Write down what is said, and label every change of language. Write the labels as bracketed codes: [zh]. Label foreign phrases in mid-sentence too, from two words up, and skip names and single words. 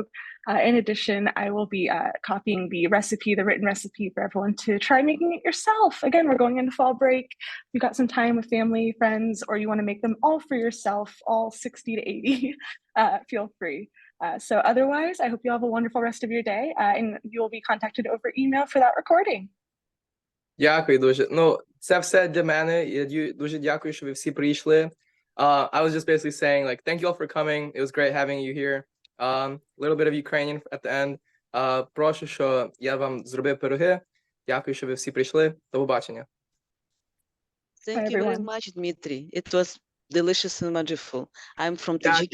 [en] In addition, I will be copying the recipe, the written recipe for everyone to try making it yourself. Again, we're going into fall break. You've got some time with family, friends, or you want to make them all for yourself, all 60 to 80, feel free. So otherwise, I hope you have a wonderful rest of your day, and you will be contacted over email for that recording. [uk] Дякую дуже. Ну, це все для мене. Я дуже дякую, що ви всі прийшли. [en] I was just basically saying, like, thank you all for coming. It was great having you here. A little bit of Ukrainian at the end. [uk] Прошу, що я вам зробив пироги. Дякую, що ви всі прийшли. До побачення. [en] Thank you very much, Dmitry. It was delicious and wonderful. I'm from [uk] Дякую. [en] Tajikistan.